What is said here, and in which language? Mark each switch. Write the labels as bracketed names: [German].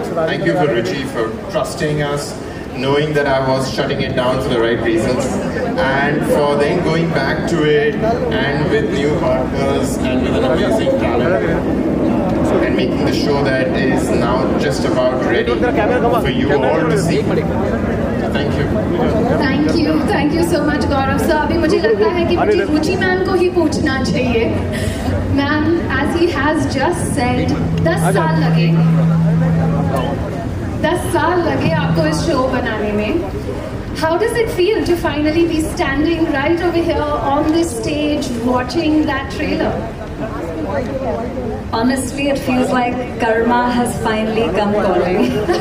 [English] Thank you for Ruchi for trusting us, knowing that I was shutting it down for the right reasons, and for then going back to it and with new partners and with an amazing talent, and making the show that is now just about ready for you all to see. Thank you. Thank you so much, Gaurav sir. [Hindi] अभी मुझे लगता है कि मुझे रुचि ma'am को ही पूछना चाहिए. [English] ma'am, as he has just said, [Hindi] 10 साल लगे. 10 साल लगे आपको इस शो बनाने में. [English] How does it feel to finally be standing right over here on this stage watching that trailer? Honestly, it feels like Karmma has finally come calling.